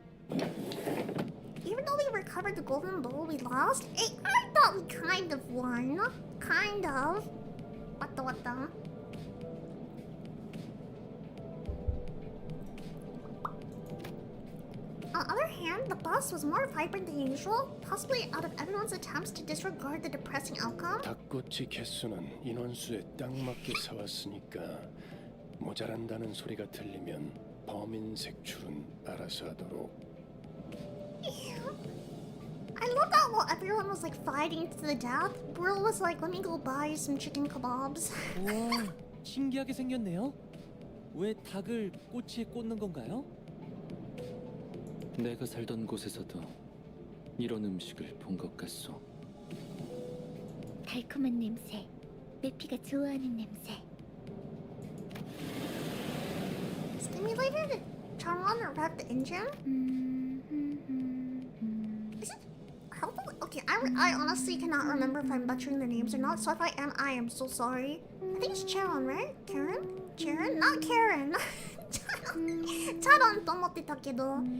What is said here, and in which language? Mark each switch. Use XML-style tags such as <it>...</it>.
<en>Even though we recovered the golden bowl we lost, I thought we kind of won. Kind of. What the? On the other hand, the bus was more vibrant than usual, possibly out of everyone's attempts to disregard the depressing outcome.</en> <ko>닭꼬치 개수는 인원수에 딱 맞게 사왔으니까 모자란다는 소리가 들리면 범인 색출은 알아서 하도록.</ko> <en>I love that while everyone was like fighting to the death, Brill was like, let me go buy some chicken kebabs.</en> <ko>와, 신기하게 생겼네요. 왜 닭을 꼬치에 꽂는 건가요? 내가 살던 곳에서도 이런 음식을 본 것 같소. 달콤한 냄새, 메피가 좋아하는 냄새.</ko> <en>Stimulated? Turn on or rev the engine? Is it helpful? Okay, I honestly cannot remember if I'm butchering the names or not, so if I am so sorry. I think it's Charon, right? Karen? Charon? Not Karen!</en> <ja>Charon と思ってたけど.</ja>